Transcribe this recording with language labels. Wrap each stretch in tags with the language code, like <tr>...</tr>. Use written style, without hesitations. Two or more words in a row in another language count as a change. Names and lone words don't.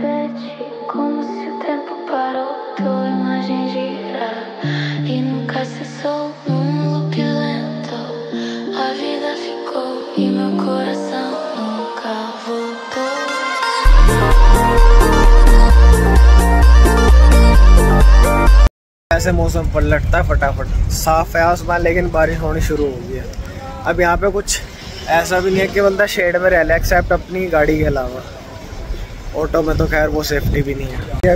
<pt>Como se o tempo parou, tua imagem gira e nunca se cessou num loop lento. A vida ficou e meu coração nunca voltou.</pt> <hi>ऐसे मौसम पलटता है फटाफट। साफ है आसमान लेकिन बारिश होनी शुरू हो गई है। अब यहाँ पे कुछ ऐसा भी नहीं है कि बंदा शेड में रह ले एक्सेप्ट अपनी गाड़ी के अलावा। ऑटो में तो खैर वो सेफ्टी भी नहीं है।</hi>